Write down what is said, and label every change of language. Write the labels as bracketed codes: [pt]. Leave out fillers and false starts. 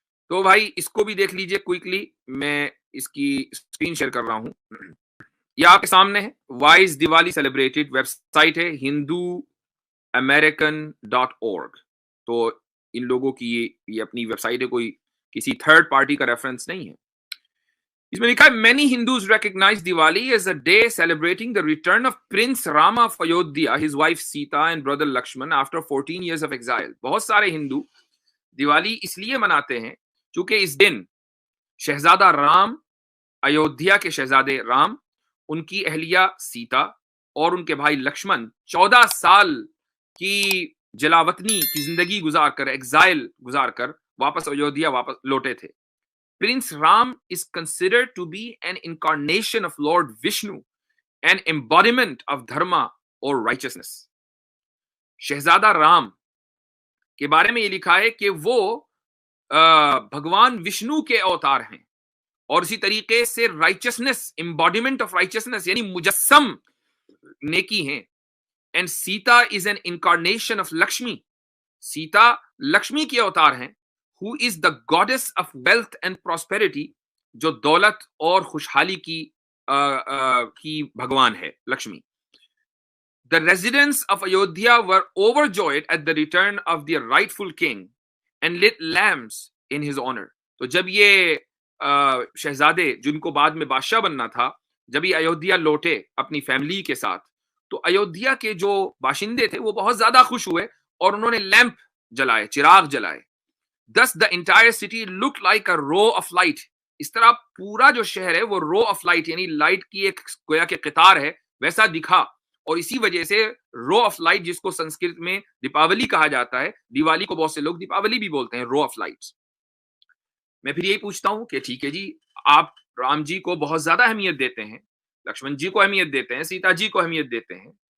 [ur] تو بھائی اس کو بھی دیکھ لیجئے کوئکلی، میں اس کی اسکرین شیئر کر رہا ہوں. یہ آپ کے سامنے ہے. [en] why is Diwali celebrated, [ur] ویب سائٹ ہے [en] hinduamerican.org. [ur] تو ان لوگوں کی یہ اپنی ویب سائٹ ہے، کوئی کسی تھرڈ پارٹی کا ریفرنس نہیں ہے. اس میں لکھا ہے [en] many Hindus recognize Diwali as a day celebrating the return of Prince Rama of Ayodhya, his wife Sita and brother Lakshman after 14 years of exile. [ur] بہت سارے ہندو دیوالی اس لیے مناتے ہیں چونکہ اس دن شہزادہ رام، ایودھیا کے شہزادے رام، ان کی اہلیہ سیتا اور ان کے بھائی لکشمن 14 سال کی جلاوطنی کی زندگی گزار کر، ایگزائل گزار کر واپس ایودھیا واپس لوٹے تھے. [en] Prince Ram is considered to be an incarnation of Lord Vishnu, an embodiment of dharma or righteousness. [ur] شہزادہ رام کے بارے میں یہ لکھا ہے کہ وہ بھگوان وشنو کے اوتار ہیں، اور اسی طریقے سے رائچسنس، [en] embodiment of righteousness [ur] یعنی مجسم نیکی ہیں. [en] and Sita is an incarnation of Lakshmi, [ur] سیتا لکشمی کے اوتار ہیں. [en] who is the goddess of wealth and prosperity، [ur] جو دولت اور خوشحالی کی بھگوان ہے Lakshmi. [en] The residents of Ayodhya were overjoyed at the return of their rightful king and lit lamps in his honor. [ur] تو جب یہ شہزادے جن کو بعد میں بادشاہ بننا تھا، جب یہ ایودھیا لوٹے اپنی فیملی کے ساتھ، تو ایودھیا کے جو باشندے تھے وہ بہت زیادہ خوش ہوئے اور انہوں نے لیمپ جلائے، چراغ جلائے. [en] Thus the entire city looked like a row of light. [ur] اس طرح پورا جو شہر ہے وہ رو آف لائٹ یعنی لائٹ کی ایک گویا کہ قطار ہے ویسا دکھا. اور اسی وجہ سے رو آف لائٹ، جس کو سنسکرت میں دیپاولی کہا جاتا ہے، دیوالی کو بہت سے لوگ دیپاولی بھی بولتے ہیں، رو آف لائٹس. میں پھر یہی پوچھتا ہوں کہ ٹھیک ہے جی، آپ رام جی کو بہت زیادہ اہمیت دیتے ہیں، لکشمن جی کو اہمیت دیتے ہیں، سیتا جی کو اہمیت دیتے ہیں.